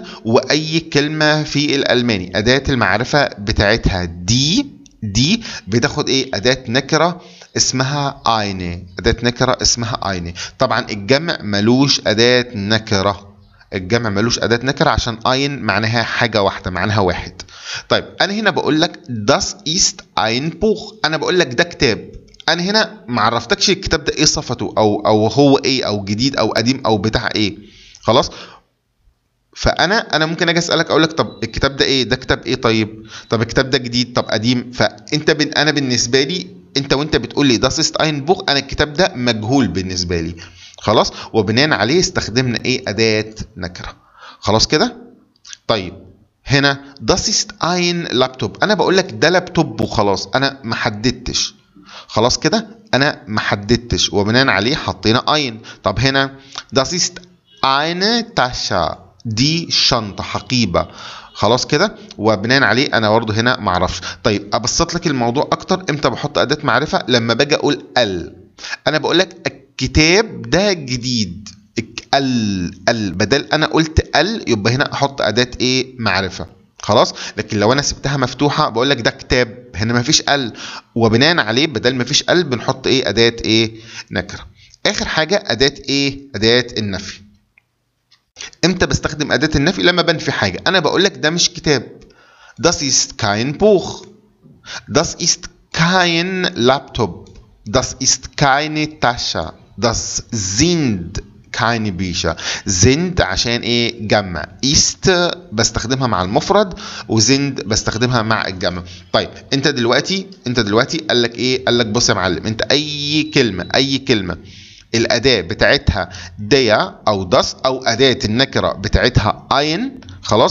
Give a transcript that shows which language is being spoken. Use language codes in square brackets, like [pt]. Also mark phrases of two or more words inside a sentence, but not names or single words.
[ar] وأي كلمة في الألماني أداة المعرفة بتاعتها دي بتاخد إيه؟ أداة نكرة اسمها eine، أداة نكرة اسمها eine. طبعا الجمع ملوش أداة نكرة، الجمع ملوش أداة نكرة عشان ein معناها حاجة واحدة، معناها واحد. طيب أنا هنا بقول لك [de] das ist ein Buch، [ar] أنا بقول لك ده كتاب. أنا هنا ما عرفتكش الكتاب ده إيه صفته أو هو إيه، أو جديد أو قديم أو بتاع إيه. خلاص؟ فانا ممكن اجي اسالك اقول لك طب الكتاب ده ايه؟ ده كتاب ايه؟ طب الكتاب ده جديد، طب قديم. فانت انا بالنسبه لي وانت بتقول لي [de] das ist ein Buch، [ar] انا الكتاب ده مجهول بالنسبه لي. خلاص؟ وبناء عليه استخدمنا ايه؟ اداه نكره. خلاص كده؟ طيب هنا [de] das ist ein Laptop، [ar] انا بقول لك ده لابتوب وخلاص، انا ما حددتش. خلاص كده؟ انا ما حددتش وبناء عليه حطينا ein. طب هنا [de] das ist eine Tasche، [ar] دي شنطة، حقيبة. خلاص كده؟ وبناء عليه انا برضه هنا ما اعرفش. طيب ابسط لك الموضوع اكتر، امتى بحط اداة معرفة؟ لما باجي اقول انا بقول لك الكتاب ده جديد، بدل انا قلت يبقى هنا احط اداة ايه؟ معرفة. خلاص؟ لكن لو انا سبتها مفتوحة بقول لك ده كتاب، هنا ما فيش وبناء عليه بدل ما فيش بنحط ايه؟ اداة ايه؟ نكرة. اخر حاجة اداة ايه؟ اداة النفي. امتى بستخدم اداة النفي؟ لما بنفي حاجة. انا بقول لك ده مش كتاب، [de] das ist kein Buch، das ist kein Laptop، das ist keine Tasche، das sind keine Bücher. [ar] sind عشان ايه؟ جمع. ist بستخدمها مع المفرد، وزند بستخدمها مع الجمع. طيب انت دلوقتي قال لك ايه؟ قال لك بص يا معلم، انت اي كلمة الأداة بتاعتها ديا أو das أو أداة النكرة بتاعتها ein، خلاص؟